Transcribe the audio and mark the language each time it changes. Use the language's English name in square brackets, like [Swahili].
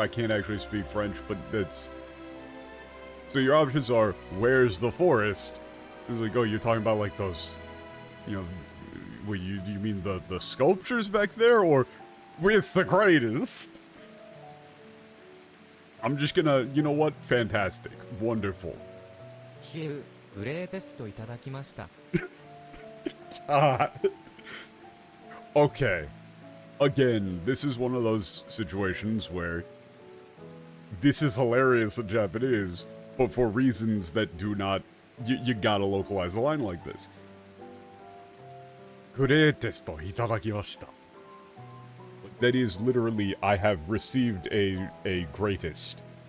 [English] I can't actually speak French, but that's... So your options are, where's the forest? It's like, oh, you're talking about like those, you know, what, you mean the sculptures back there, or it's the greatest? I'm just gonna, you know what? Fantastic. Wonderful. [Japanese] キエウ、グレーテストいただきました。 [English] Okay. Again, this is one of those situations where this is hilarious in Japanese, but for reasons that do not... You gotta localize a line like this. Greatest itadakimashita. That is literally, I have received a greatest.